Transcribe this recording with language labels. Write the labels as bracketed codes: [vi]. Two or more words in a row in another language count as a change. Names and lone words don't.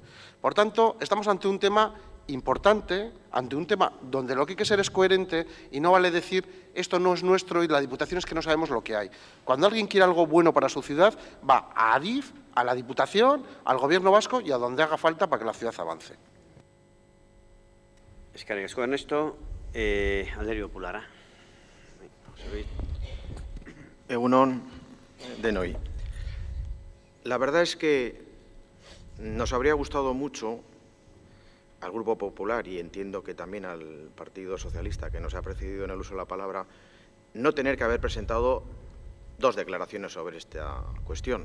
[es] Por tanto, estamos ante un tema importante, ante un tema donde lo que hay que ser es coherente y no vale decir esto no es nuestro y la Diputación es que no sabemos lo que hay. Cuando alguien quiere algo bueno para su ciudad, va a Adif, a la Diputación, al Gobierno vasco y a donde haga falta para que la ciudad avance. [eu] Eskerrik asko Ernesto, Alderdi Popularra. Egunon denoi. [es] La verdad es que nos habría gustado mucho al Grupo Popular, y entiendo que también al Partido Socialista, que nos ha precedido en el uso de la palabra, no tener que haber presentado 2 declaraciones sobre esta cuestión.